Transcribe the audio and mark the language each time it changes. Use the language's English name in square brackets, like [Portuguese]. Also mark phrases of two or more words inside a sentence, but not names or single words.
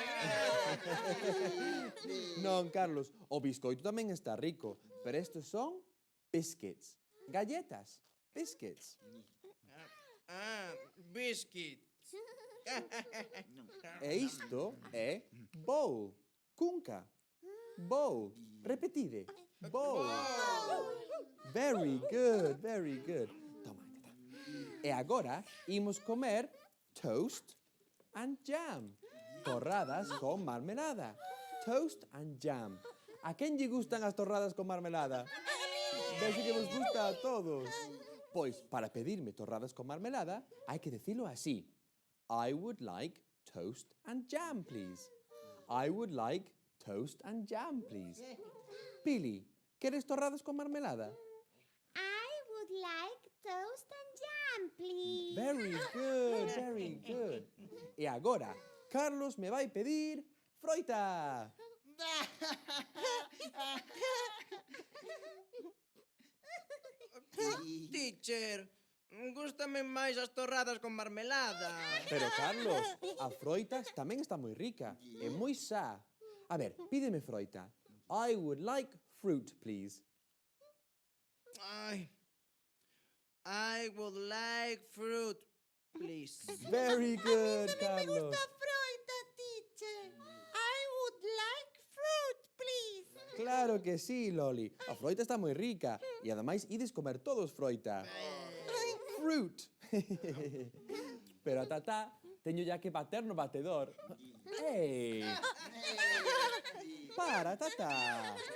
[Galician] Non, Carlos, o biscoito tamén está rico, pero estos son biscuits. Galletas, biscuits. Ah, biscuit. E isto é bowl, cunca. Bowl, repetide. Bowl. [English] Very good, very good. [Galician] Toma, tata. E agora imos comer [English] toast and jam. [Galician] Torradas con marmelada. [English] Toast and jam. [Galician] A quen lle gustan as torradas con marmelada? Vexo que vos gusta a todos. Pois, para pedirme torradas con marmelada, hai que decilo así. [English] I would like toast and jam, please. I would like toast and jam, please. [Galician] Pili, queres torradas con marmelada? [English] I would like toast and jam, please. Very good, very good. [Galician] E agora, Carlos me vai pedir froita. Teacher, gústame máis as torradas con marmelada. Pero, Carlos, a froita tamén está moi rica. É moi xa. A ver, pídeme froita. [English] I would like fruit, please. Ai, I would like fruit, please. Very good, Carlos. [Galician] Froita, teacher. [English] I would like fruit, please. [Galician] Claro que sí, Loli. A froita está moi rica. E ademais ides comer todos froita. Fruit. Pero a Tatá teño ya que bater no batedor. Ei! Para, Tatá.